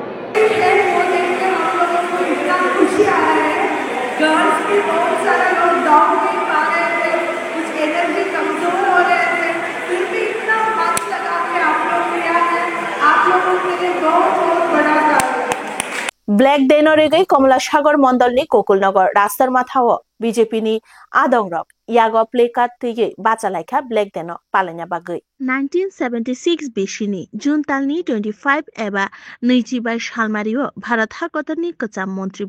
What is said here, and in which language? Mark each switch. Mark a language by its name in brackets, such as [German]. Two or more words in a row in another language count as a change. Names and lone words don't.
[Hindi] गर्ल्स भी बहुत सारे लोग दौड़ नहीं पा रहे थे कुछ एनर्जी कमजोर हो रहे थे फिर भी इतना मन लगा के आप लोग किया है आप लोगों के लिए बहुत बहुत बड़ा कार्य [Kok Borok] ब्लैक डेनो रेगै कमला सागर मण्डलनि गोकुलनगर रास्तार माथाओ बीजेपी नि आदं रक यागो प्लेकार्ड तिगे बाचालाइखा ब्लैक डेनो पालाइना बागै 1976 बेसिनि जुन तालनि 25 एबा 22 सालमारिओ भारत हाकतनि कचाम मन्त्री